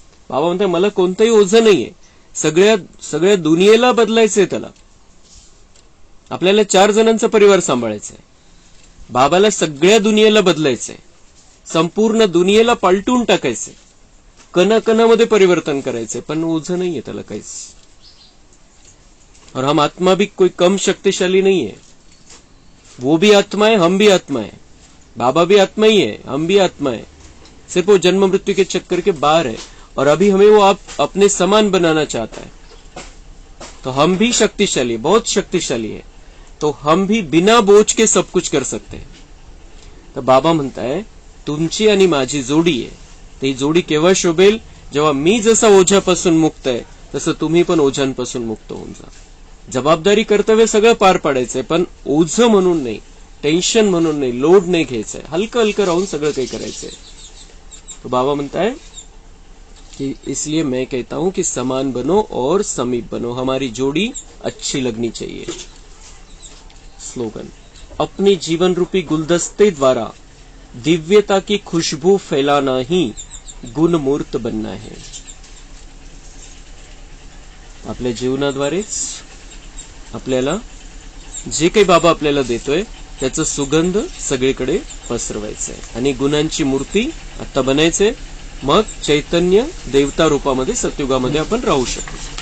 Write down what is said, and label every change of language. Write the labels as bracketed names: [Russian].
[Marathi] बाबा म्हणताय मला कोणतंही ओझं नाहीये, सगळ्या दुनियेला बदलायचंय, त्याला आपल्याला 4 जणांचा परिवार सांभाळायचा आहे, बाबाला सगळ्या दुनियेला बदलायचंय, संपूर्ण दुनियेला पालटून टाकायचंय, कणाकणामध्ये परिवर्तन करायचंय, पण ओझं नाहीये त्याला काहीच। [Hindi] और हम आत्मा भी कोई कम शक्तिशाली नहीं है, वो भी आत्मा है, हम भी आत्मा है, बाबा भी आत्मा ही है, हम भी आत्मा है, सिर्फ वो जन्म मृत्यु के चक्कर के बाहर है। और अभी हमें वो आप अपने समान बनाना चाहता है, तो हम भी शक्तिशाली, बहुत शक्तिशाली है, तो हम भी बिना बोझ के सब कुछ कर सकते हैं। [Marathi] तर बाबा म्हणताय तुमची आणि माझी जोडी आहे, ती जोडी केव्हा शोभेल, जेव्हा मी जसा ओझ्यापासून मुक्त आहे तसं तुम्ही पण ओझ्यांपासून मुक्त होऊन जा। जबाबदारी, कर्तव्य सगळं पार पाडायचंय, पण ओझं म्हणून नाही, टेन्शन म्हणून नाही, लोड नाही घ्यायचंय, हलकं हलकं राहून सगळं काही करायचंय। [Hindi] तो बाबा [Marathi] म्हणताय कि [Hindi] इसलिए मैं कहता हूं कि समान बनो और समीप बनो, हमारी जोड़ी अच्छी लगनी चाहिए। स्लोगन, अपने जीवन रूपी गुलदस्ते द्वारा दिव्यता की खुशबू फैलाना ही गुणमूर्त बनना है. [Marathi] आपल्या जीवनाद्वारेच आपल्याला जे काही बाबा आपल्याला देतोय त्याचा सुगंध सगळीकडे पसरवायचा आहे आणि गुणांची मूर्ती आता बनायचे. मग चैतन्य देवता रूपामध्ये सतयुगामध्ये आपण राहू शकू.